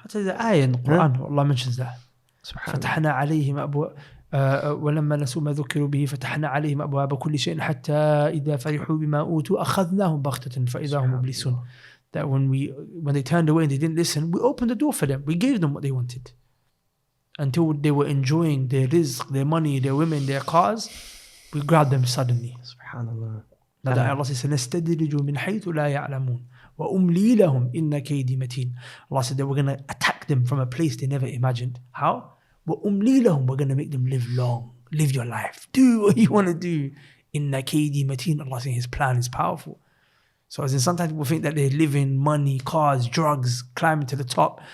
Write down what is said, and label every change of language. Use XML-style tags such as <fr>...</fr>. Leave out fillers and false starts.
<en>There's an ayah in the Quran, Allah mentions that.</en> <ar>فتحنا عليهم أبواب ولما نسوا ما ذكروا به فتحنا عليهم أبواب كل شيء حتى إذا فرحوا بما أوتوا أخذناهم بغتة فإذا هم مبلسون.</ar> <en>That when they turned away and they didn't listen, we opened the door for them. We gave them what they wanted. Until they were enjoying their rizq, their money, their women, their cars, we grabbed them suddenly. Subhanallah. Now that Allah says,</en> <ar>سَنَسْتَدْرِجُ مِنْ حَيْثُ لَا يَعْلَمُونَ وَأُمْلِي لَهُمْ إِنَّ كَيْدِي مَتِينٌ.</ar> <en>Allah said that we're going to attack them from a place they never imagined. How?</en> <ar>وَأُمْلِي لَهُمْ.</ar> <en>We're going to make them live long. Live your life. Do what you want to do.</en> <ar>إِنَّ كَيْدِي مَتِينٌ.</ar> <en>Allah saying His plan is powerful. So as in sometimes people think that they're living money, cars, drugs, climbing to the top.</en>